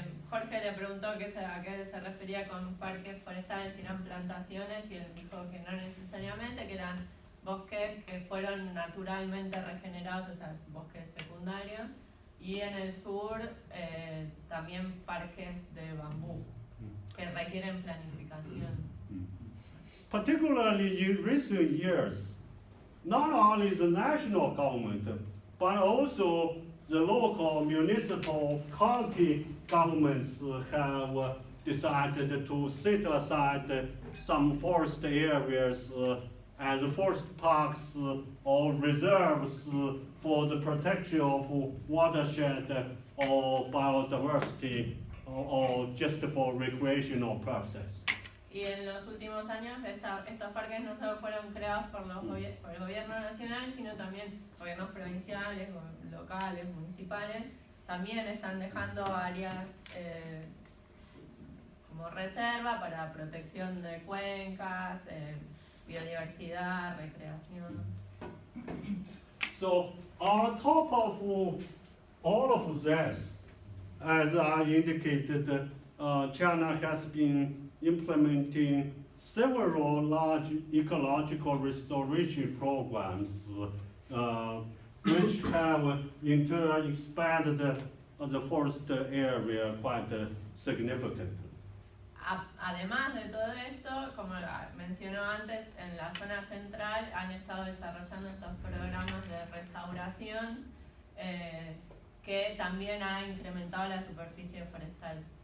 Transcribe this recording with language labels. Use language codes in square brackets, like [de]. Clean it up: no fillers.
[es] Jorge le preguntó a qué se refería con parques forestales, si eran plantaciones, y él dijo que no necesariamente, que eran bosques que fueron naturalmente regenerados, o sea, bosques secundarios, y en el sur también parques de bambú que requieren planificación. [en] Particularly in recent years, not only the national government, but also the local, municipal, county governments have decided to set aside some forest areas as forest parks or reserves for the protection of watershed or biodiversity or just for recreational purposes. [es] Y en los últimos años estos parques no solo fueron creados por el gobierno nacional, sino también gobiernos provinciales, locales, municipales, también están dejando áreas como reserva para protección de cuencas, biodiversidad, recreación. [en] So on top of all of this, as I indicated, China has been implementing several large ecological restoration programs which have in turn expanded the forest area quite significantly. [es] Además de todo esto, como mencionó antes, en la zona central han estado desarrollando estos programas de restauración que también ha incrementado la superficie forestal.